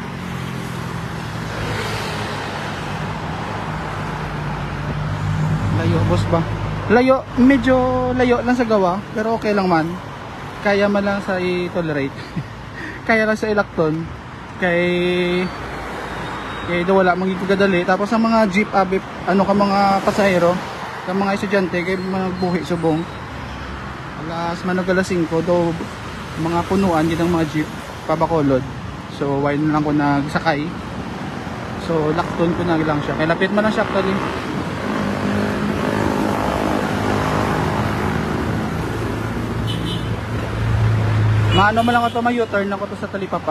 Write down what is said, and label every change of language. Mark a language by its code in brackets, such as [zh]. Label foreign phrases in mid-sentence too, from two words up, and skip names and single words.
[hil] Layo boss ba? Layo, medyo layo lang sa gawa, pero okay lang man. Kaya man lang sa i-tolerate. Kaya lang sa ilakton. Kay wala magiging tapos ang mga jeep abip, ano ka mga pasahero, ang mga estudyante kay magbuhi subong. Alas manog alas 5 do mga punuan din ang mga jeep pabakolod. So why na lang ko nagsakay. So lakton ko na lang siya. Kaya lapit man ang siya actually. Maano man lang ako to, may U-turn ako to sa Talipapa.